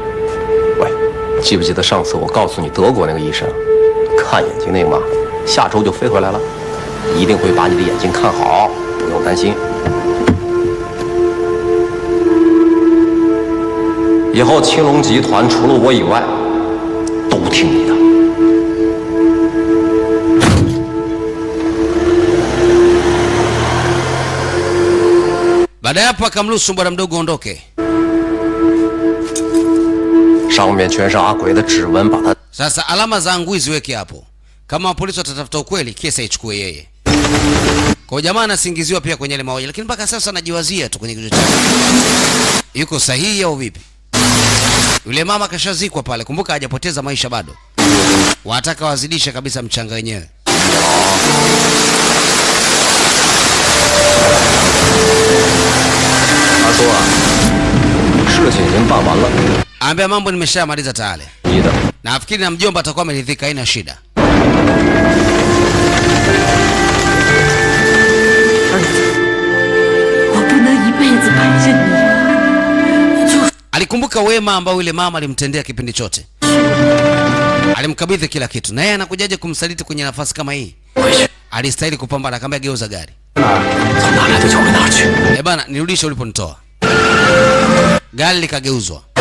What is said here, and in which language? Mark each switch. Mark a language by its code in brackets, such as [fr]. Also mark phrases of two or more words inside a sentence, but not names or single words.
[zh] 喂，记不记得上次我告诉你德国那个医生，看眼睛那个嘛，下周就飞回来了，一定会把你的眼睛看好，不用担心。以后青龙集团除了我以外，都听你的。 [sw] Baada ya hapo akamruhusu bwana mdogo ondoke. [zh] 上面全是阿鬼的指纹，把他 [sw] Sasa alama za ngui ziweke hapo. Kama polisi watatafuta ukweli, kesa ichukue yeye. Kwa jamaa anasingiziwa pia kwenye ile mauaji, lakini mpaka sasa anajiwazia tu kwenye kichwa chake. Yuko sahihi au vipi? Yule mama kashazikwa pale, kumbuka hajapoteza maisha bado. Wataka wazidisha kabisa mchanga wenyewe. [zh] 他说啊，事情已经办完了。 [sw] Ambia mambo nimeshamaliza tayari. [zh] 你的。 [sw] Nafikiri na mjomba atakuwa ameridhika, haina shida. Alikumbuka wema ambao yule mama alimtendea kipindi chote. Alimkabidhi kila kitu. Na yeye anakujaje kumsaliti kwenye nafasi kama hii? Alistahili kupambana, akamwambia geuza gari. Eh bana, nirudishe uliponitoa. Gari likageuzwa.